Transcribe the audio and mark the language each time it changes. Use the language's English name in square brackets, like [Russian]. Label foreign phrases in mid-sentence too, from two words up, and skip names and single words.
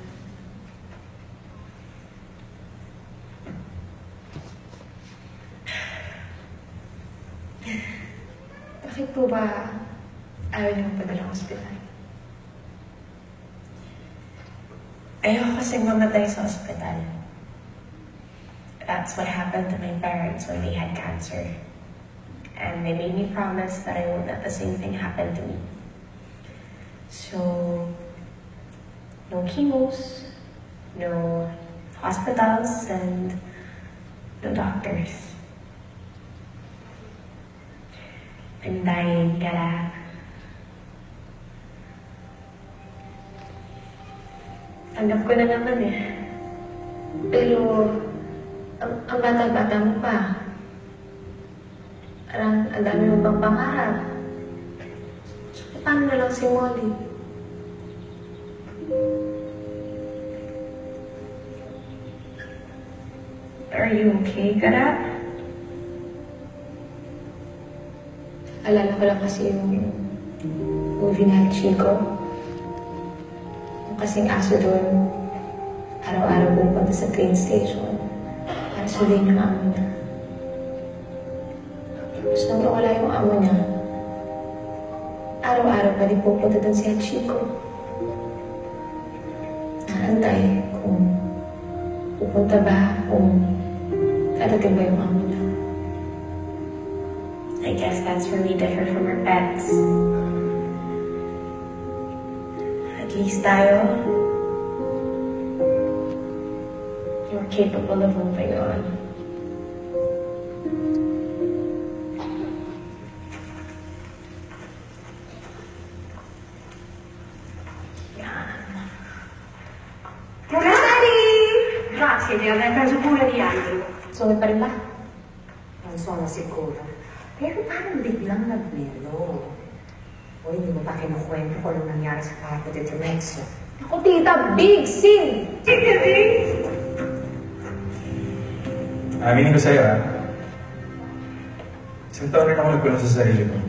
[Filipino] Bakit po ba ayaw niyo magpadala ng ospital? Ayoko kasing mamatay sa ospital. [English] That's what happened to my parents when they had cancer. And they made me promise that I won't let the same thing happen to me. So, no chemos, no hospitals, and no doctors. I'm dying, Gara. [Filipino] Tanggap ko na naman eh. Pero, ang bata-bata mo pa. Parang ang dami mo pang pangarap. So, paano na lang si Molly? [English] Are you okay, Gara? [Filipino] Alala ko lang kasi yung movie na Chico. Yung kasing aso doon, araw-araw pupunta sa train station para sundin yung amo niya. Tapos nung nawala yung amo niya, araw-araw pa rin pupunta doon si Chico. Naantay kung pupunta ba, kung dadating ba yung amo niya. [English] I guess that's where we differ from our pets. At least tayo, you're capable of moving on. [Italian] Grazie di aver preso cura di Andrew. [Filipino] Sungit pa rin ba? [Italian] Non sono sicura. [Filipino] Pero parang biglang nagmelo. O hindi mo pa kinukwento kung anong nangyari sa kwarto dito Mezzo. Ako, tita, [English] big sin! [Filipino] Aminin ko sa'yo, isang taon rin ako nagkulong sa sarili ko.